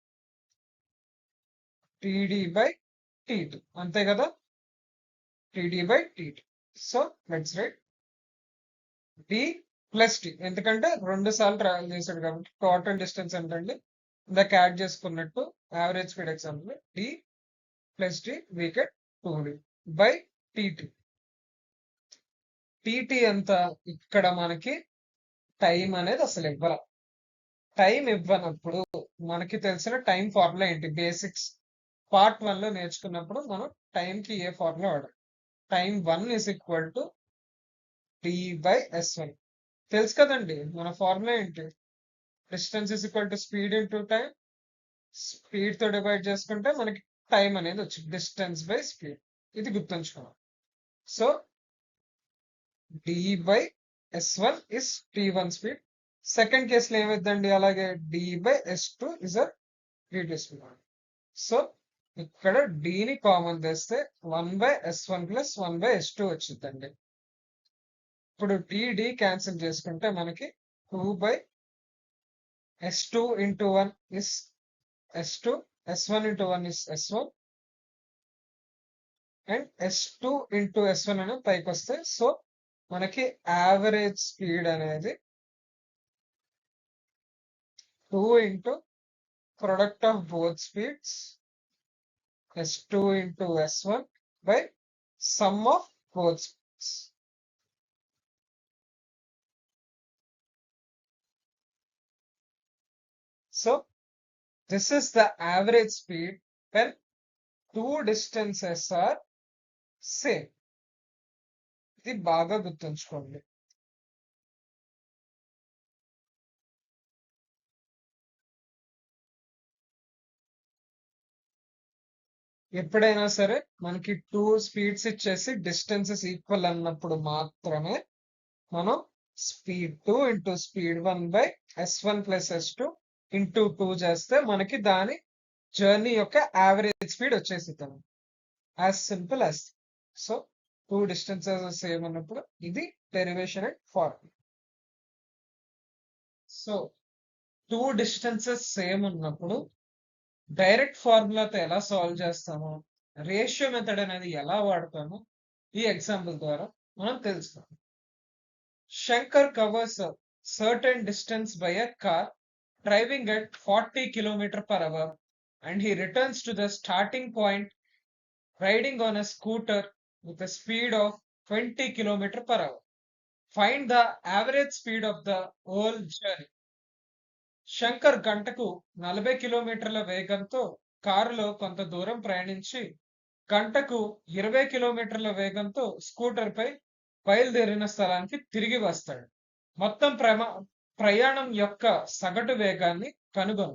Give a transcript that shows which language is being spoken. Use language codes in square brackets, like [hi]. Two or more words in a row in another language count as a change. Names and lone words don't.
[te] TD/TT, అంతే కదా, TD/TT. [en] so let's write [te] D+T, ఎందుకంటే 2 సార్లు ట్రావెల్ చేశాడు కాబట్టి [en] total distance [te] ఏంటండి ఇందాక యాడ్ చేసుకున్నట్టు [en] average speed example [te] D+T వీకెట్ 2D/TT. TT ఎంత? ఇక్కడ మనకి టైం అనేది అసలు ఇవ్వాలి. టైం ఇవ్వనప్పుడు మనకి తెలిసిన టైం ఫార్ములా ఏంటి? [en] basics part 1 [te] లో నేర్చుకున్నప్పుడు మనం టైం కి ఏ ఫార్ములా వాడాలి? టైం 1 = T/S1. తెలుసు కదండి మన ఫార్ములా ఏంటి? [en] distance speed into time. [te] స్పీడ్ తో డివైడ్ చేసుకుంటే మనకి టైం అనేది వచ్చింది, [en] distance/speed. [te] ఇది గుర్తుంచుకోవాలి. [en] so D/S1 is T1 speed. [te] సెకండ్ కేసులో ఏమైందండి? అలాగే [en] D/S2 is a reduced speed. [te] సో ఇక్కడ Dని కామన్ చేస్తే 1/S1 + 1/S2 వచ్చిందండి. ఇప్పుడు D క్యాన్సిల్ చేసుకుంటే మనకి [en] 2/S2 × 1 is S2, S1 × 1 is S1 and S2 × S1 [te] అనేది పైకి వస్తాయి. [en] సో మనకి average speed అనేది 2 into product of both speeds s2 into s1 by sum of both speeds. So this is the average speed when two distances are same. [te] ఇది బాగా గుర్తుంచుకోండి. ఎప్పుడైనా సరే మనకి 2 స్పీడ్స్ ఇచ్చేసి [en] distances equal [te] అన్నప్పుడు మాత్రమే మనం [en] speed 2 into speed 1 by s1 plus s2 into 2 [te] చేస్తే మనకి దాని జర్నీ యొక్క [en] average speed [te] వచ్చేసిద్దాం. [en] as simple as. [te] సో 2 [en] distances same [te] అన్నప్పుడు ఇది [en] derivation and formula. [te] సో 2 [en] distances same [te] ఉన్నప్పుడు డైరెక్ట్ ఫార్ములాతో ఎలా సాల్వ్ చేస్తామో, [en] ratio method [te] అనేది ఎలా వాడతామో ఈ ఎగ్జాంపుల్ ద్వారా మనం తెలుసుకుందాం. [en] Shankar covers a certain distance by a car driving at 40 km/h and he returns to the starting point riding on a scooter with a speed of 20 km/h. Find the average speed of the whole journey. [te] శంకర్ గంటకు 40 కిలోమీటర్ల వేగంతో కారులో కొంత దూరం ప్రయాణించి గంటకు 20 కిలోమీటర్ల వేగంతో స్కూటర్ పై బయలుదేరిన స్థలానికి తిరిగి వస్తాడు. మొత్తం ప్రయాణం యొక్క సగటు వేగాన్ని కనుగొను.